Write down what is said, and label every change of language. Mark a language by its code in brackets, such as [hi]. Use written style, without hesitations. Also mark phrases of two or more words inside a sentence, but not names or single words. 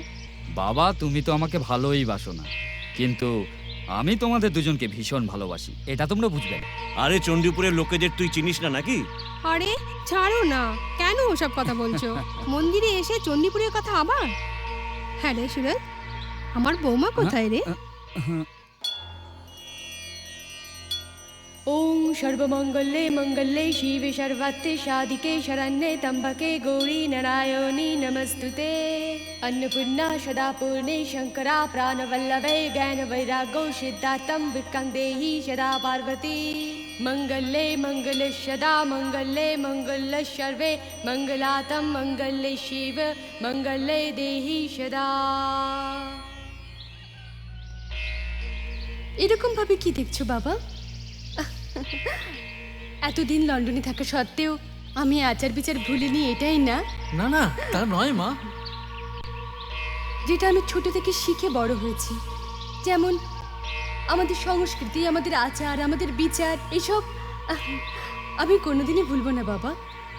[bn] বাবা, তুমি তো আমাকে ভালোই বাসো না, কিন্তু আমি তোমাদের দুজনকে ভীষণ ভালোবাসি, এটা তোমরা বুঝবে না। আরে চণ্ডীপুরের লোকেদের তুই চিনিস না নাকি? আরে ছাড়ো না, কেন ওসব কথা বলছো? মন্দিরে এসে চণ্ডীপুরের কথা আবার? হ্যাঁ রে সুরজ, আমার বৌমা কোথায় রে? [sa] ओं सर्वमंगले मंगले शिवे सर्वार्थे साधिके शरण्ये त्र्यंबके गौरी नारायणी नमस्तुते। अन्नपूर्णा सदा पूर्णे शंकरा प्राणवल्लभे ज्ञान वैराग्यो सिद्धार्थं विक्रम देहि सदा पार्वती। मंगले मंगले सदा मंगले मंगल सर्वे मंगलातं मंगले शिव मंगले देहि सदा। [bn] এরকম ভাবে কি দেখছো বাবা? এতদিন লন্ডনে থাকা সত্ত্বেও আমি আচার বিচার ভুলিনি, এটাই না? না না, তা নয় মা। যেটা আমি ছোট থেকে শিখে বড় হয়েছি, যেমন আমাদের সংস্কৃতি, আমাদের আচার, আমাদের বিচার, এসব আমি কোনোদিনই ভুলবো না বাবা।